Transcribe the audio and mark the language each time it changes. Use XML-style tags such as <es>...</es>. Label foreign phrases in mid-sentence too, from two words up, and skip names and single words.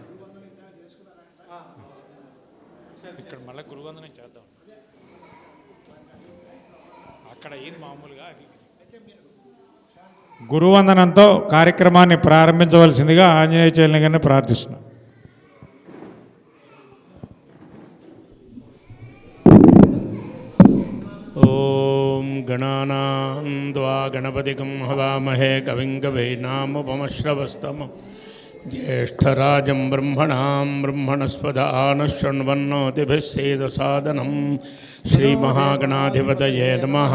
<te>ఇక్కడ మళ్ళీ గురువందనం చేద్దాం. అక్కడ ఏం మామూలుగా గురువందనంతో కార్యక్రమాన్ని ప్రారంభించవలసిందిగా ఆంజనేయ చైల్ని గారిని ప్రార్థిస్తున్నాను.</te> <sa>गणानां त्वा गणपतिं हवामहे कविं कवीनामुपमश्रवस्तमं ज्येष्ठराजं ब्रह्मणस्पदानः शृण्वन्नोतिभिः सेदसादनं श्रीमहागणाधिपतये नमः.</sa>